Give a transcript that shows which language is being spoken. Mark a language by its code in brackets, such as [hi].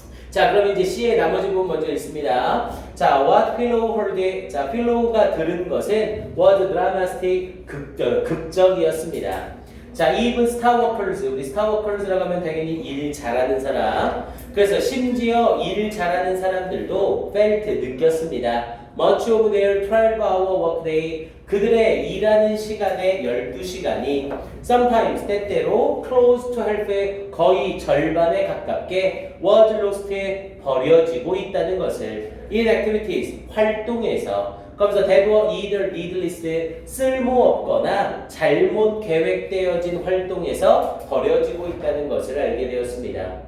[ko] 자, 그럼 이제 C의 나머지 부분 먼저 읽습니다. 자, [en] what Pillow heard. [ko] 자, Pillow가 들은 것은 [en] was dramatic, [ko] 극적이었습니다. [en] 자, even star workers. [ko] 우리 [en] star workers [ko] 라고 하면 당연히 일 잘하는 사람. 그래서 심지어 일 잘하는 사람들도 [en] felt, [ko] 느꼈습니다. [en] Much of their 12-hour workday. [ko] 그들의 일하는 시간의 12시간이 [en] sometimes [ko] 때때로 [en] close to half [ko] 거의 절반에 가깝게 [en] was lost [ko] 버려지고 있다는 것을 [en] in activities [ko] 활동에서 거기서 [en] that were either needless [ko] 쓸모없거나 잘못 계획되어진 활동에서 버려지고 있다는 것을 알게 되었습니다.